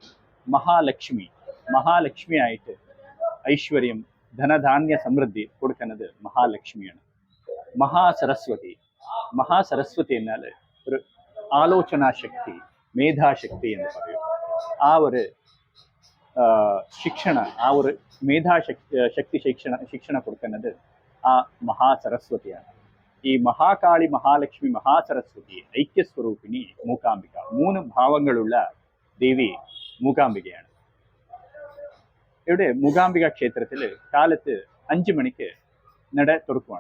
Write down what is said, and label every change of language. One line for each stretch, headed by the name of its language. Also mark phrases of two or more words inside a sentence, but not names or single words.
Malayalam: മഹാലക്ഷ്മിയായിട്ട് ഐശ്വര്യം, ധനധാന്യ സമൃദ്ധി കൊടുക്കുന്നത് മഹാലക്ഷ്മിയാണ്. മഹാസരസ്വതി എന്നാൽ ഒരു ആലോചനാശക്തി, മേധാശക്തി എന്ന് പറയും. ആ ഒരു
Kannada: ಶಿಕ್ಷಣ, ಆ ಒಂದು ಮೇಧಾಶಕ್ತಿ ಶಿಕ್ಷಣ
Malayalam: കൊടുക്കുന്നത് ആ മഹാസരസ്വതിയാണ്. ഈ മഹാകാളി, മഹാലക്ഷ്മി, മഹാസരസ്വതി ഐക്യസ്വരൂപിണി മൂകാംബിക 3 ഭാവങ്ങളുള്ള ദേവി മൂകാംബികയാണ്. ഇവിടെ മൂകാംബിക ക്ഷേത്രത്തിൽ കാലത്ത് 5 മണിക്ക് നട തുറക്കുവാണ്.